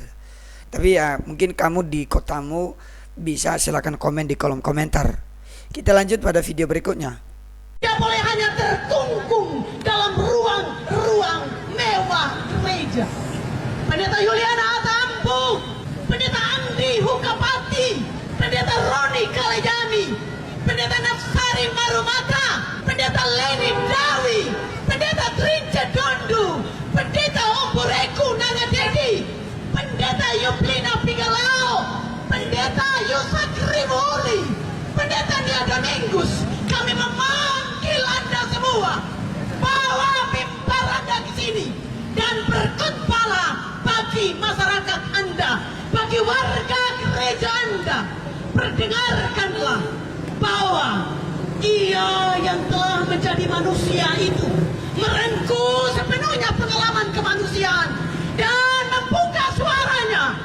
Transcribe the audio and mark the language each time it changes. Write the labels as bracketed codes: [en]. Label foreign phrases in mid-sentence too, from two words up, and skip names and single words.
[id] Tapi ya mungkin kamu di kotamu bisa, silakan komen di kolom komentar. Kita lanjut pada video berikutnya. Tidak boleh hanya terkungkung dalam ruang-ruang mewah gereja. Pendeta Yuliana Atampu, Pendeta Andi Hukapati, Pendeta Roni Kalejami, Pendeta Nafsari Marumata, Pendeta Leni Dawi, Pendeta Trince Dondu, Pendeta Omboreku Nangadedi, Pendeta Yuplina Pigalao, Pendeta Yusak Rivoli, Pendeta Nia Domingus. Kami memanggil Anda semua, bawa mimbar Anda ke sini dan berkhotbahlah bagi masyarakat Anda, bagi warga gereja Anda. Perdengarkanlah bahwa Ia yang telah menjadi manusia itu merengkuh sepenuhnya pengalaman kemanusiaan dan membuka suaranya.